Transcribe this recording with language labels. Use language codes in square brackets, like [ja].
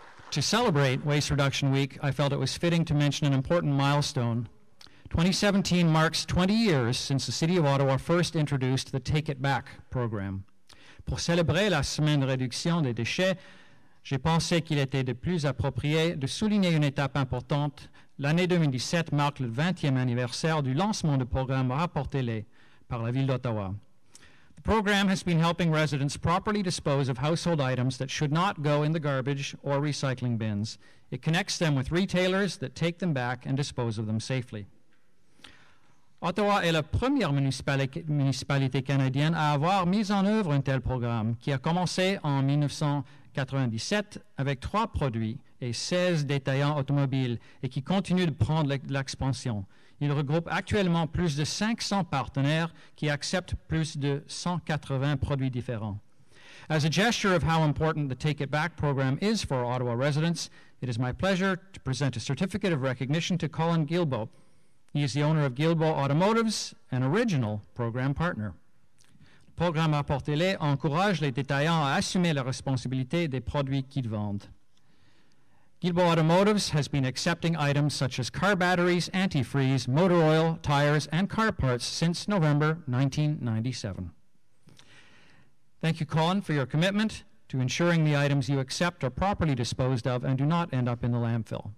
[en] To celebrate Waste Reduction Week, I felt it was fitting to mention an important milestone. 2017 marks 20 years since the City of Ottawa first introduced the Take It Back program. [fr] Pour célébrer la semaine de réduction des déchets, j'ai pensé qu'il était de plus approprié de souligner une étape importante L'année 2017 marque le 20e anniversaire du lancement du programme Rapportez-les par la Ville d'Ottawa. [en] The program has been helping residents properly dispose of household items that should not go in the garbage or recycling bins. It connects them with retailers that take them back and dispose of them safely. [fr] Ottawa est la première municipalité canadienne à avoir mis en œuvre un tel programme qui a commencé en 1997 avec 3 produits et 16 détaillants automobiles et qui continue de prendre l'expansion. Il regroupe actuellement plus de 500 partenaires qui acceptent plus de 180 produits différents. [en] As a gesture of how important the Take It Back program is for Ottawa residents, it is my pleasure to present a certificate of recognition to Colin Guilbeault. He is the owner of Guilbeault Automotives, an original program partner. [fr] Le programme Rapportez-les encourage les détaillants à assumer la responsabilité des produits qu'ils vendent. [en] Guilbeault Automotives has been accepting items such as car batteries, antifreeze, motor oil, tires, and car parts since November 1997. Thank you, Colin, for your commitment to ensuring the items you accept are properly disposed of and do not end up in the landfill.